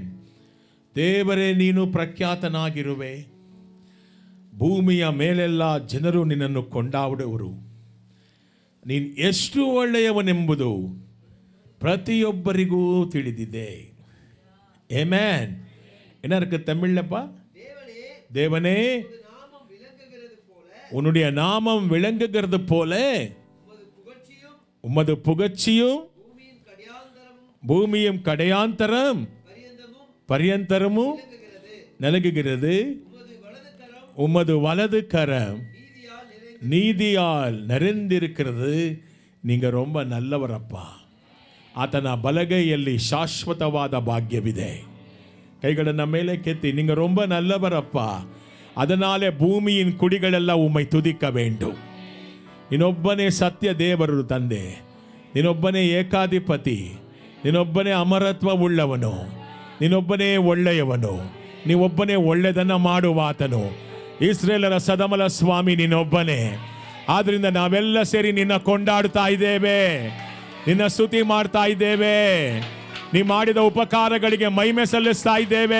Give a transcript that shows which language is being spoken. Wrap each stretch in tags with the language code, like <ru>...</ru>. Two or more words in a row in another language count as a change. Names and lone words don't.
<kn>ದೇವರೇ ನೀನು ಪ್ರಖ್ಯಾತನಾಗಿರುವೆ, ಭೂಮಿಯ ಮೇಲೆಲ್ಲ ಜನರು ನಿನ್ನನ್ನು ಕೊಂಡಾಡುವರು. ನೀನು ಎಷ್ಟು ಒಳ್ಳೆಯವನೆಂಬುದು ಪ್ರತಿಯೊಬ್ಬರಿಗೂ ತಿಳಿದಿದೆ. ಆಮೆನ್.</kn> <ta>என்னருக்கு தமிழ்லப்பா? தேவனே உன்னுடைய நாமம் விளங்குகிறது போல உமது புகழ்ச்சியும் பூமியும் கடையாந்தரம் பரியந்தரமும் நல்குகிறது. உமது வலது கரம் நீதியால் நிறைந்திருக்கிறது. நீங்க ரொம்ப நல்லவரப்பா.</ta> <kn>ಆತನ ಬಲಗೈಯಲ್ಲಿ ಶಾಶ್ವತವಾದ ಭಾಗ್ಯವಿದೆ. ಕೈಗಳನ್ನು ಮೇಲೆ ಕೆತ್ತಿ,</kn> <ta>நீங்க ரொம்ப நல்லவரப்பா. அதனாலே பூமியின் குடிகளெಲ್ಲ உம்மை துதிக்க வேண்டும்.</ta> <kn>ನೀನೊಬ್ಬನೇ ಸತ್ಯ ದೇವರು ತಂದೆ, ನೀನೊಬ್ಬನೇ ಏಕಾಧಿಪತಿ, ನೀನೊಬ್ಬನೇ ಅಮರತ್ವವುಳ್ಳವನು, ನೀನೊಬ್ಬನೇ ಒಳ್ಳೆಯವನು, ನೀವೊಬ್ಬನೇ ಒಳ್ಳೆಯದನ್ನು ಮಾಡುವಾತನು. ಇಸ್ರೇಲರ ಸದಮಲ ಸ್ವಾಮಿ ನೀನೊಬ್ಬನೇ. ಆದ್ರಿಂದ ನಾವೆಲ್ಲ ಸೇರಿ ನಿನ್ನ ಕೊಂಡಾಡ್ತಾ ಇದ್ದೇವೆ, ನಿನ್ನ ಸ್ತುತಿ ಮಾಡ್ತಾ ಇದ್ದೇವೆ, ನೀ ಮಾಡಿದ ಉಪಕಾರಗಳಿಗೆ ಮಹಿಮೆ ಸಲ್ಲಿಸ್ತಾ ಇದ್ದೇವೆ.</kn>